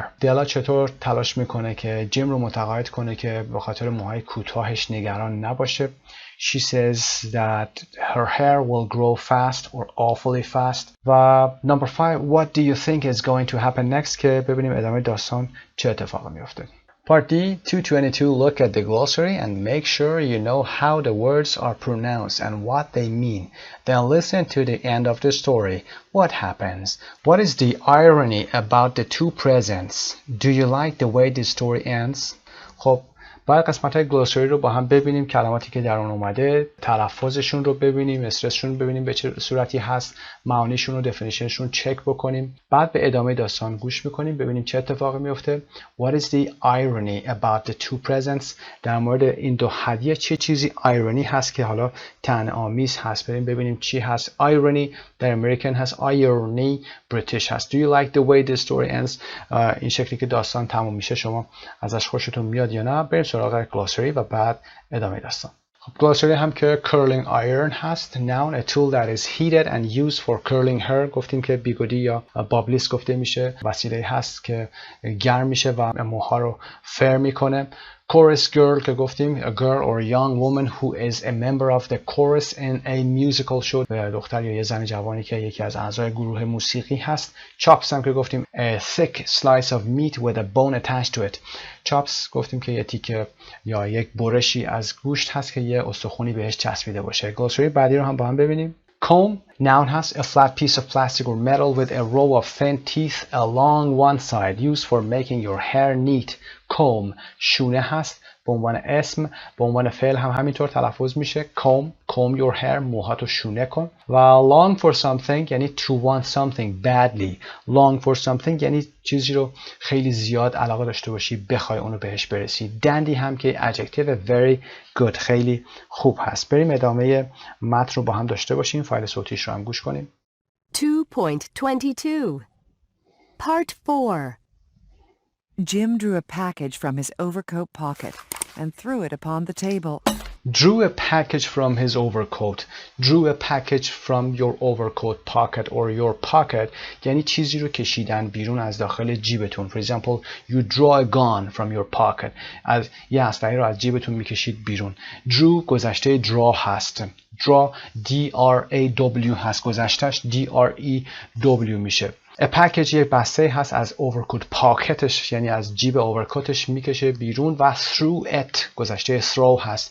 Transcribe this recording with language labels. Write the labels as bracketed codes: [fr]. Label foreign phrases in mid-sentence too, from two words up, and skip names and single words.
[fa] دلا چطور تلاش میکنه که جیم رو متقاعد کنه که به خاطر موهای کوتاهش نگران نباشه. [en] She says that her hair will grow fast or awfully fast. و number 5. What do you think is going to happen next? [fa] که ببینیم ادامه داستان چه اتفاقی میفته. [en] Part D, 222, look at the glossary and make sure you know how the words are pronounced and what they mean. Then listen to the end of the story. What happens? What is the irony about the two presents? Do you like the way the story ends? [fa] خب باید قسمت های گلوسری رو با هم ببینیم، کلماتی که در اون اومده، تلفظشون رو ببینیم، استرسشون رو ببینیم به چه صورتی هست، معانیشون رو، دفینیشنشون چک بکنیم. بعد به ادامه داستان گوش میکنیم ببینیم چه اتفاقی میفته. [en] What is the irony about the two presents? [fa] در مورد این دو هدیه چه چیزی ایرونی هست که حالا طعنه‌آمیز هست. بریم ببینیم چی هست. ایرونی در امریکن هست، ایرونی بریتیش هست. [en] Do you like the way the story ends? [fa] این شکلی که داستان تموم میشه شما ازش خوشتون میاد یا نه؟ بریم سراغ گلوسری و بعد ادامه داستان. خب گلوسری هم که [en] curling iron [fa] هست. [en] Noun, a tool that is heated and used for curling hair. [fa] گفتیم که بیگودی یا بابلیس گفته میشه، وسیله هست که گرم میشه و موها رو فر میکنه. [en] Chorus girl [fa] که گفتیم [en] a girl or a young woman who is a member of the chorus in a musical show. [fa] دختر یا یه زن جوانی که یکی از اعضای گروه موسیقی هست. [en] Chops [fa] هم که گفتیم [en] a thick slice of meat with a bone attached to it. [fa] Chops گفتیم که یه تیکه یا یک برشی از گوشت هست که یه استخونی بهش چسبیده باشه. گلوسری بعدی رو هم با هم ببینیم. [en] Comb noun هست a flat piece of plastic or metal with a row of thin teeth along one side used for making your hair neat. [fa] Comb شونه هست به عنوان اسم، به عنوان فعل هم همینطور تلفظ میشه. [en] comb your hair، [fa] موهاتو شونه کن. و [en] long for something [fa] یعنی [en] to want something badly. long for something [fa] یعنی چیزی رو خیلی زیاد علاقه داشته باشی، بخوای اونو بهش برسی. [en] dandy [fa] هم که [en] adjective very good، [fa] خیلی خوب هست. بریم ادامه متن رو با هم داشته باشیم. فایل صوتیش رو هم گوش کنیم. [en] 2.22 Part 4 Jim drew a package from his overcoat pocket and threw it upon the table. Drew a package from his overcoat. Drew a package from your overcoat pocket or your pocket [fa] یعنی چیزی رو کشیدن بیرون از داخل جیبتون. [en] For example, you draw a gun from your pocket. [fa] از یه اسلحه رو از جیبتون میکشید بیرون. Drew گذشته draw هست. [en] Draw D-R-A-W [fa] هست. گذشتهش D-R-E-W میشه. [en] A package [fa] یک بسته هست از overcoat پاکتش یعنی از جیب overcoatش میکشه بیرون و [en] through it [fa] گذشته throw هست.